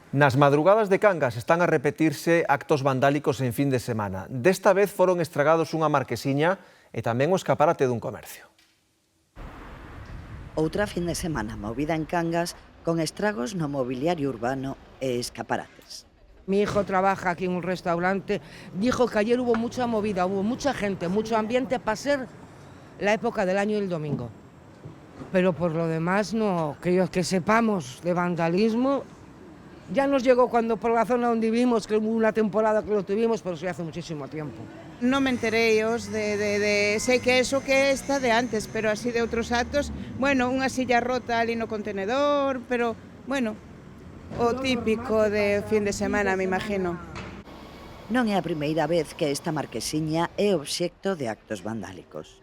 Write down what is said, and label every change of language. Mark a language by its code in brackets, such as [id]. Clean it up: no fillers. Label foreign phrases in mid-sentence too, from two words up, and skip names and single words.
[gl] Nas madrugadas de Cangas están a repetirse actos vandálicos en fin de semana. Desta vez foron estragados unha marquesiña e tamén o escaparate dun comercio. Outra fin de semana movida en Cangas con estragos no mobiliario urbano e escaparates. [es] Mi hijo trabaja aquí en un restaurante, dijo que ayer hubo mucha movida, hubo mucha gente, mucho ambiente para ser la época del año y el domingo. Pero por lo demás no, que sepamos de vandalismo. Ya nos llegó cuando por la zona donde vivimos, que hubo una temporada que lo tuvimos, pero eso ya hace muchísimo tiempo. No me enteré sé que eso que está de antes, [gl] pero así de outros actos, bueno, unha silla rota ali no contenedor, pero, bueno, o típico de fin de semana, me imagino. Non é a primeira vez que esta marquesiña é obxecto de actos vandálicos.